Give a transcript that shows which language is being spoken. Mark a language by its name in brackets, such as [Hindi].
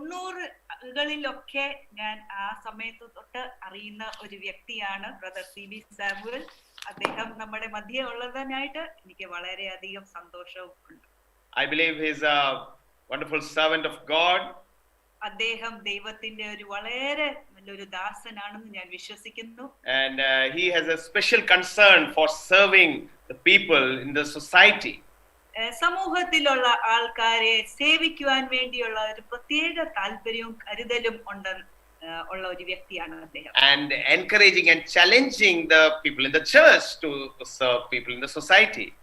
[Malayalam] 1990കളിലൊക്കെ ഞാൻ ആ സമയത്ത് തൊട്ട് അറിയുന്ന ഒരു വ്യക്തിയാണ് ബ്രദർ CB സാമുവൽ. അദ്ദേഹം നമ്മുടെ മധ്യേ ഉള്ളതിനായിട്ട് എനിക്ക് വളരെയധികം സന്തോഷമുണ്ട്. [English] I believe he is a wonderful servant of God. [Malayalam] അദ്ദേഹം ദൈവത്തിന്റെ ഒരു വളരെ നല്ലൊരു ദാസനാണെന്ന് ഞാൻ വിശ്വസിക്കുന്നു. [English] And he has a special concern for serving the people in the society. [Malayalam] സമൂഹത്തിലുള്ള ആൾക്കാരെ സേവിക്കുവാൻ വേണ്ടിയുള്ള ഒരു പ്രത്യേക താല്പര്യവും കരുതലും ഉള്ള ഒരു വ്യക്തിയാണ് അദ്ദേഹം. [English] And encouraging and challenging the people in the church to serve people in the society.